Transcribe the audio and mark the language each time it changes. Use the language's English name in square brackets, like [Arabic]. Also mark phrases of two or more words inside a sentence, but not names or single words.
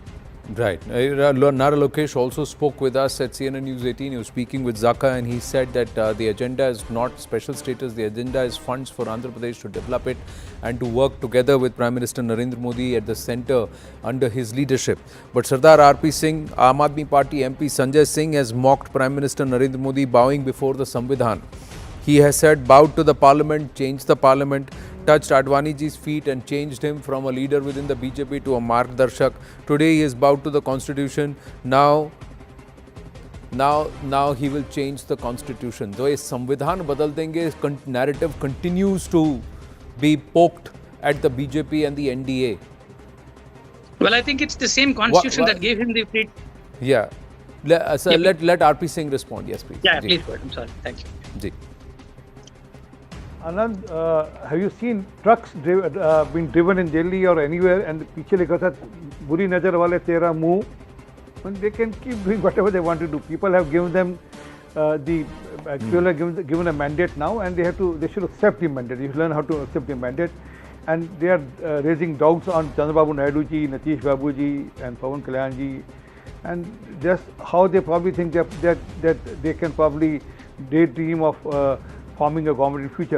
[English] Right. Nara Lokesh also spoke with us at CNN News 18. He was speaking with Zaka, and he said that the agenda is not special status. The agenda is funds for Andhra Pradesh to develop it and to work together with Prime Minister Narendra Modi at the centre under his leadership. But Sardar R.P. Singh, Aam Aadmi Party MP Sanjay Singh has mocked Prime Minister Narendra Modi bowing before the Samvidhan. He has said, bowed to the parliament, changed the parliament, touched Advaniji's feet and changed him from a leader within the BJP to a Margdarshak. Today he is bowed to the constitution. Now he will change the constitution. So is [Hindi] Samvidhan badal denge, [English] narrative continues to be poked at the BJP and the NDA. Well, I think it's the same constitution that gave him the freedom. Yeah. Let R.P. Singh respond. Yes, please. Yeah, please go ahead. I'm sorry. Thank you. Ji. Anand, have you seen trucks being driven in Delhi or anywhere and [Hindi] piche likha tha buri nazar wale tera muh? [English] They can keep doing whatever they want to do. People have given them given a mandate now, and they should accept the mandate. You should learn how to accept the mandate. And they are raising doubts on Chandrababu Naidu ji, Nitish Babu ji, and Pawan Kalyan ji, and just how they probably think that they can probably daydream of forming a government in future.